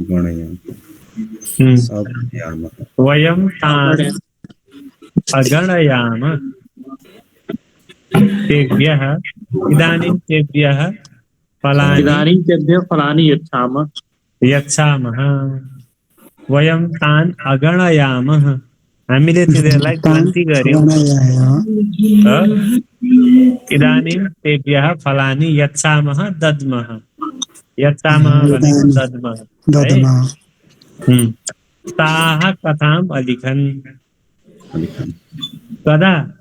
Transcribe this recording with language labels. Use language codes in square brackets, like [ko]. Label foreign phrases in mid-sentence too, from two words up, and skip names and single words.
[sa] वयं तान् अगणयामः। तेभ्यः इदानीं तेभ्यः इदानीं तेभ्यः फलानि यच्छामः। यच्छामः। वयं तान् अगणयामः। [ne] हामीले तिनीहरूलाई गन्ती गर्यौं। [sa] इदानीं तेभ्यः फलानि यच्छामः दद्मः। यच्छामः भनेको दद्मः। ताः कथाम् अलिखन्। कदा?